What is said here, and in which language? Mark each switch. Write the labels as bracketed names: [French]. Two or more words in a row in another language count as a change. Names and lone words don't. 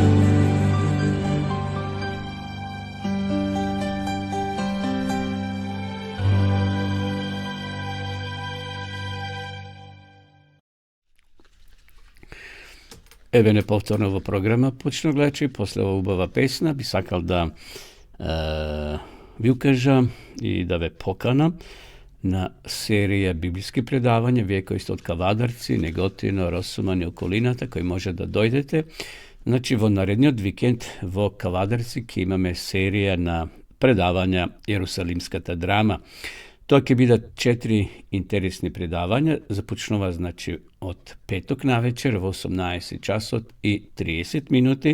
[Macedonian] Еве неповторно во програма почна гледачи, после ова убава песна би сакал да ви укажа и да ве покана на серија библијски предавања, вие кои сте од Кавадарци, Неготино, Росуман и околината, кои може да дојдете. Значи, во наредниот викенд во Кавадарци ќе имаме серија на предавања Јерусалимската драма. Тоа ќе бидат 4 интересни предавања. Започнува, значи, од петок навечер во 18 часот и 30 минути.